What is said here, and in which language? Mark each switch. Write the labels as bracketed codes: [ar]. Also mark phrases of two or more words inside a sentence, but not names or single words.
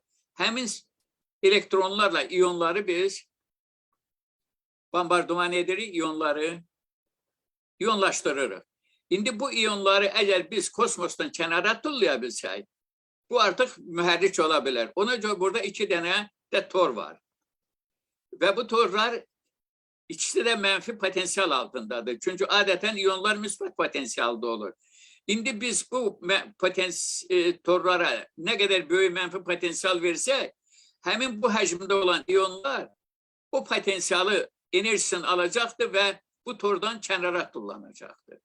[az] Həmin elektronlarla iyonları biz bombardıman edirik, iyonlaşdırırıq. İndi bu iyonları əgər biz kosmosdan kənara tullaya bilsək, bu artıq mühərrik ola bilər. Ona görə burada 2 dənə də tor var. [tr] ve bu torlar ikisi de menfi potansiyel altındadır. Çünkü adeten iyonlar müsbet potansiyelde olur. Şimdi biz bu torlara ne kadar büyük menfi potansiyel versek, hemen bu hacimde olan iyonlar o potansiyeli enerjisini alacaktır ve bu tordan kenara tullanacaktır.